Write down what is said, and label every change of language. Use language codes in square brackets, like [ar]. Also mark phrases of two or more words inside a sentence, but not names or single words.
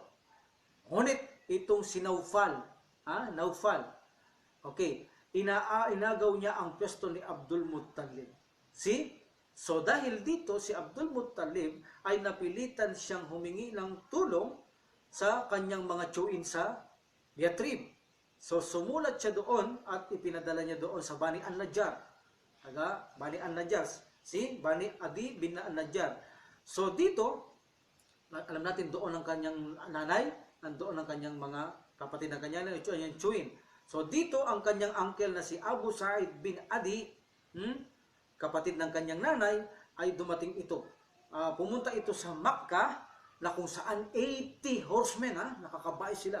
[tl] Ngunit itong si Naufal, Naufal, okay, inagaw niya ang pwesto ni Abdul Muttalib. See? So dahil dito si Abdul Muttalib ay napilitan siyang humingi ng tulong sa kanyang mga tiyuin sa Yathrib. So sumulat siya doon at ipinadala niya doon sa Bani An-Najjar. Bani An-Najjar. See? Bani Adi bin An-Najjar. So dito, alam natin doon ang kanyang nanay, nandoon ang kanyang mga kapatid ng kanyang tiyuin. So dito ang kanyang uncle na si Abu Sa'id bin Adi, kapatid ng kanyang nanay, ay dumating ito. Pumunta ito sa Makkah na kung saan 80 horsemen, nakakabay sila.